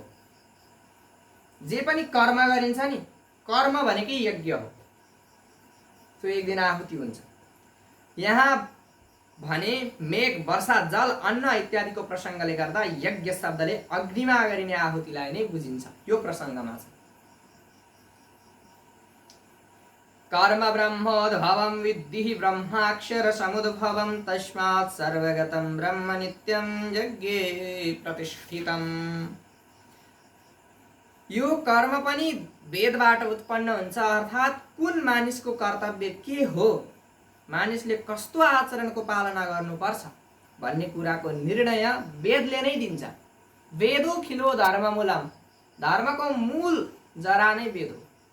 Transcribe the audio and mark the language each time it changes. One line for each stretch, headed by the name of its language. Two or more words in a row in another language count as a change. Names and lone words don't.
Nepali: जे पनि कर्म गरिन्छ नि, कर्म भनेकै यज्ञ हो। त्यो एक दिन आहुति हुन्छ। यहाँ भने मेघ, वर्षा, जल, अन्न इत्यादिको प्रसङ्गले गर्दा यज्ञ शब्दले अग्निमा गरिने आहुतिलाई नै बुझिन्छ। यो प्रसङ्गमा छ।
Sanskrit: कर्म ब्रह्मोद्भवं विद्धि ब्रह्माक्षर समुद्भवं तस्मात् सर्वगतं ब्रह्म नित्यं यज्ञे प्रतिष्ठितम्।
Nepali: यो कर्म पनि वेदबाट उत्पन्न हुन्छ, अर्थात् कुन मानिसको कर्तव्य के हो, मानिसले कस्तो आचरणको पालना गर्नुपर्छ भन्ने कुराको निर्णय वेदले नै दिन्छ।
Sanskrit: वेदो खिलो धर्ममूलम,
Nepali: धर्मको मूल जरा नै वेद हो।